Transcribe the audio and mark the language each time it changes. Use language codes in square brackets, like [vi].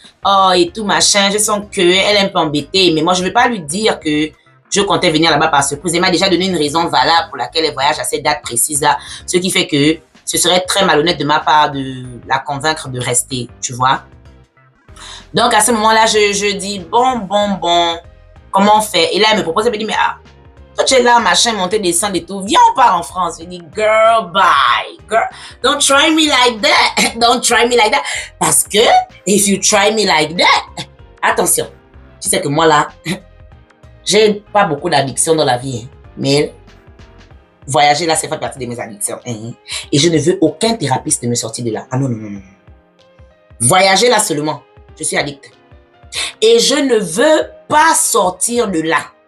[fr] Oh, et tout, machin. Je sens qu'elle est un peu embêtée, mais moi, je ne vais pas lui dire que je comptais venir là-bas par surprise. Elle m'a déjà donné une raison valable pour laquelle elle voyage à cette date précise-là. Ce qui fait que ce serait très malhonnête de ma part de la convaincre de rester, tu vois. Donc, à ce moment-là, je dis, bon, comment on fait? Et là, elle me propose, elle me dit, mais toi, tu es là, machin, monter, descendre et tout. Viens, on part en France. Je dis, [en] girl, bye. Girl, don't try me like that. Don't try me like that. [fr] Parce que, [en] if you try me like that, attention. [fr] Tu sais que moi, là, j'ai pas beaucoup d'addictions dans la vie, hein, mais voyager là, ça fait partie de mes addictions. Hein, et je ne veux aucun thérapeute de me sortir de là. Ah non, non, non, non. Voyager là seulement, je suis addict. Et je ne veux pas sortir de là.